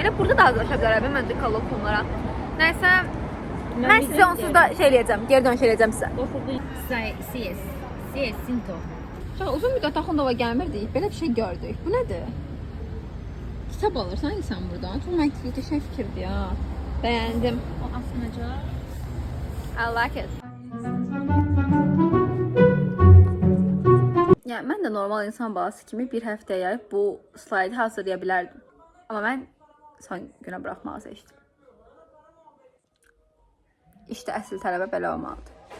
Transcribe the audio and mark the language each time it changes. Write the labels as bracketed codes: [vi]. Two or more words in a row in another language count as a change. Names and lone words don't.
[az] Elə burada da hazırlaşa bilərəm, məncə kolokvumlara. Nəysə, mən sizə onsuz da şey eləyəcəm, geri dönüş eləyəcəm sizə. Sinto. Çox uzun müddət Axundova gəlmirdik, belə bir şey gördük. Bu nədir? Kitab alırsan insan buradan. Çox məntiqli, qəşəng fikirdir ya. Bəyəndim. O asmaca. [en] I like it. [az] Yəni mən də normal insan balası kimi bir həftəyə yayıb bu slaydı hazırlaya bilərdim. Amma mən son günə buraxmağı seçdim. İşte əsl tələbə belə olmalıdır.